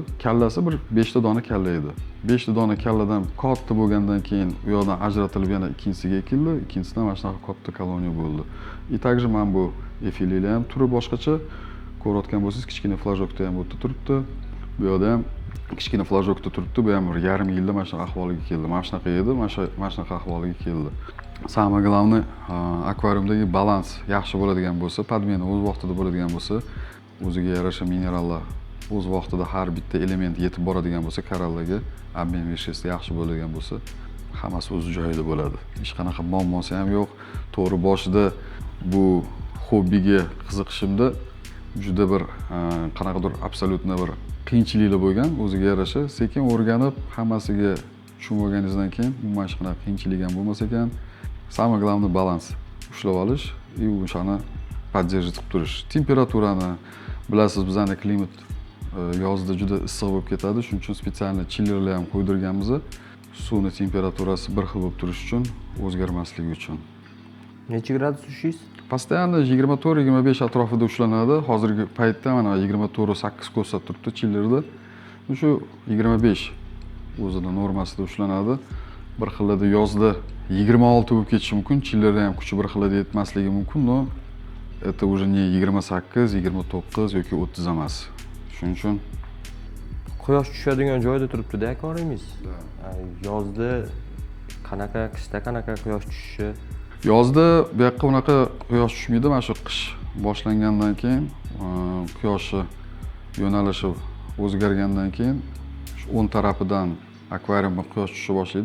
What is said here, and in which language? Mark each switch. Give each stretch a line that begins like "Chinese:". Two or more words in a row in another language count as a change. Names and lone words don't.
Uzbek: Kallasi bir 5 ta dona kalla edi. 5 ta dona kalladan katta bo'lgandan keyin u yoqdan ajratilib yana ikkinchisiga ekildi. Ikkinchisidan mana shunaqa katta koloniya bo'ldi. Takже men bu efililar ham turi boshqacha. Ko'rayotgan bo'lsangiz, kichkina flajokda ham o'tib turibdi. Bu yoqda ham kichkina flajokda turibdi. Bu ham bir yarim yilda mana shunaqa ahvoliga keldi. Mana shunaqa edi, mana shunaqa ahvoliga keldi.
Russian: Самое главное,
Uzbek: akvariumdagi balans yaxshi bo'ladigan bo'lsa, podmena o'z vaqtida bo'ladigan bo'lsa, o'ziga yarasha minerallar o'z vaqtida har bitta element yetib boradigan bo'lsa, korallarga
Russian: обмен веществ
Uzbek: yaxshi bo'ladigan bo'lsa, hammasi o'z joyida bo'ladi. Hech qanaqa muammosi ham yo'q. To'g'ri, boshida bu hobbiga qiziqishimda juda bir qanaqadir absolyutno bir qiyinchiliklar bo'lgan, o'ziga yarasha sekin o'rganib, hammasiga tushunib olganingizdan keyin umuman hech qanaqa qiyinchilik ham bo'lmas ekan.
Russian: Самое главное
Uzbek: balans ushlab olish и o'shani поддерживать qilib turish. Temperaturani bilasiz, bizning klimat yozda juda issiq bo'lib ketadi, shuning uchun spesial chillerlar ham qo'ydirganmiz. Suvning temperaturasi bir xil bo'lib turishi uchun, o'zgarmasligi uchun. Necha gradus ushingiz? Постоянно 24-25 atrofida ushlanadi. Hozirgi paytda mana 24.8 ko'rsatib turibdi chillerda. Shu 25 o'zida normasida ushlanadi. Bir xilda yozda 26 bo'lib ketishi mumkin, chillerda ham kuchi bir xilda yetmasligi mumkin,
Russian: но это уже не 28, 29
Uzbek: yoki 30 emas. Shuning uchun Quyosh tushadigan joyda turibdi-da akvariumingiz. Yozda qanaqa, qishda qanaqa quyosh tushishi? Yozda bu yoqqa unaqa quyosh tushmaydi. Mana shu qish boshlangandan keyin quyoshni yo'nalishi o'zgargandan keyin shu o'ng tarafidan akvariumga quyosh tusha boshlaydi.